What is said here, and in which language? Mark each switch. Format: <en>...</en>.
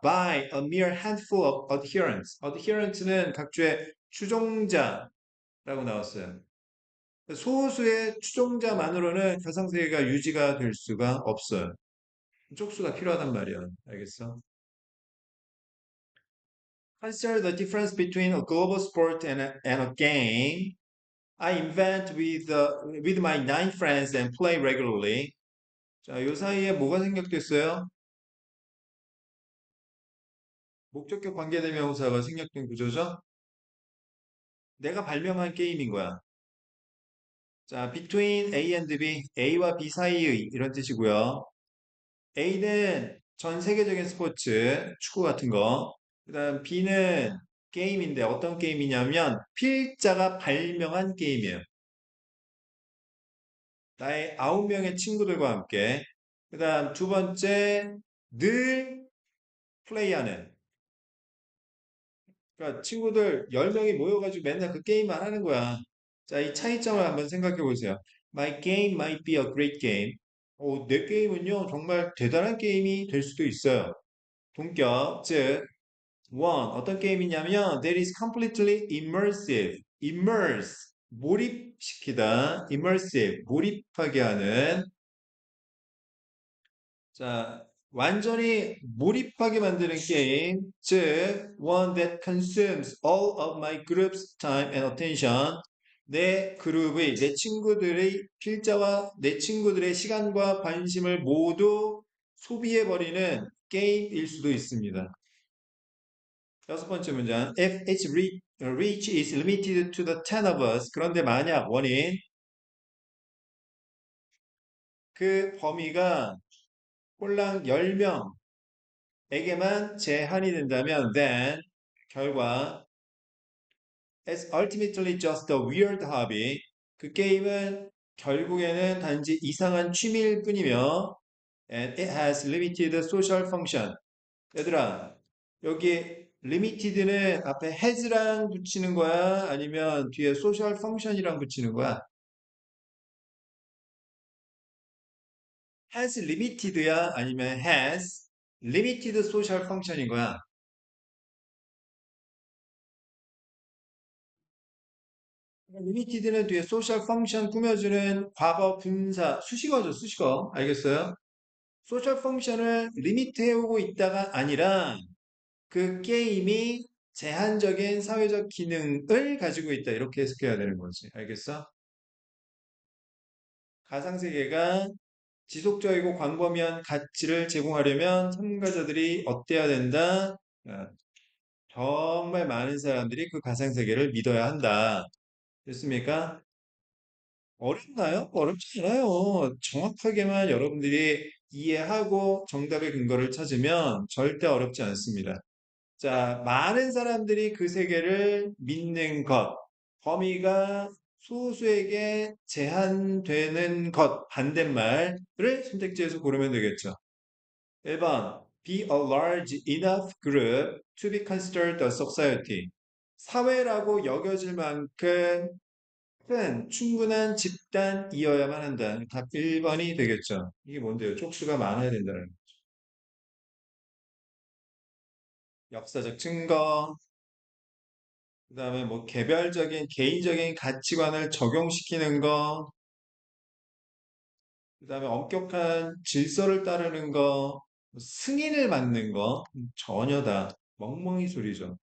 <en>By a mere handful of adherents.</en> <ko>adherents는 각주의 추종자라고 나왔어요. 소수의 추종자만으로는 가상세계가 유지가 될 수가 없어요. 쪽수가 필요하단 말이야. 알겠어?</ko> <en>Consider the difference between a global sport and a game I invent with my nine friends and play regularly.</en> <ko>자, 요 사이에 뭐가 생략됐어요? 목적격 관계대명사가 생략된 구조죠? 내가 발명한 게임인 거야. 자,</ko> <en>between A and B,</en> <ko>A와 B 사이의 이런 뜻이고요. A는 전 세계적인 스포츠, 축구 같은 거. 그다음 B는 게임인데 어떤 게임이냐면 필자가 발명한 게임이에요. 나의 9명의 친구들과 함께. 그다음 두 번째 늘 플레이하는. 그러니까 친구들 10명이 모여가지고 맨날 그 게임만 하는 거야. 자, 이 차이점을 한번 생각해 보세요.</ko> <en>My game might be a great game.</en> <ko>내 게임은요, 정말 대단한 게임이 될 수도 있어요. 동격, 즉,</ko> <en>one,</en> <ko>어떤 게임이냐면,</ko> <en>that is completely immersive.</en> <ko>immerse, 몰입시키다. immersive, 몰입하게 하는. 자, 완전히 몰입하게 만드는 게임, 즉,</ko> <en>one that consumes all of my group's time and attention.</en> <ko>내 그룹의, 내 친구들의 필자와 내 친구들의 시간과 관심을 모두 소비해버리는 게임일 수도 있습니다. 여섯 번째 문장.</ko> <en>If its reach is limited to the 10 of us.</en> <ko>그런데 만약 원인, 그 범위가 꼴랑 10명에게만 제한이 된다면</ko> <en>then</en> <ko>결과</ko> <en>it's ultimately just a weird hobby.</en> <ko>그 게임은 결국에는 단지 이상한 취미일 뿐이며</ko> <en>and it has limited social function.</en> <ko>얘들아, 여기 limited는 앞에 has랑 붙이는 거야? 아니면 뒤에 social function이랑 붙이는 거야?</ko> <en>has limited</en> <ko>야? 아니면</ko> <en>has limited social function</en> <ko>인 거야? limited는 뒤에 social function 꾸며주는 과거 분사 수식어죠, 수식어. 알겠어요? 소셜 펑션을 리미트 해오고 있다가 아니라 그 게임이 제한적인 사회적 기능을 가지고 있다. 이렇게 해석해야 되는 거지. 알겠어? 가상세계가 지속적이고 광범위한 가치를 제공하려면 참가자들이 어때야 된다? 아, 정말 많은 사람들이 그 가상세계를 믿어야 한다. 됐습니까? 어렵나요? 어렵지 않아요. 정확하게만 여러분들이 이해하고 정답의 근거를 찾으면 절대 어렵지 않습니다. 자, 많은 사람들이 그 세계를 믿는 것, 범위가 소수에게 제한되는 것, 반대말을 선택지에서 고르면 되겠죠.</ko> <en>1번, be a large enough group to be considered a society.</en> <ko>사회라고 여겨질 만큼 큰 충분한 집단이어야만 한다. 답 1번이 되겠죠. 이게 뭔데요? 족수가 많아야 된다는 역사적 증거, 그다음에 뭐 개별적인 개인적인 가치관을 적용시키는 거, 그다음에 엄격한 질서를 따르는 거, 승인을 받는 거 전혀 다 멍멍이 소리죠.</ko>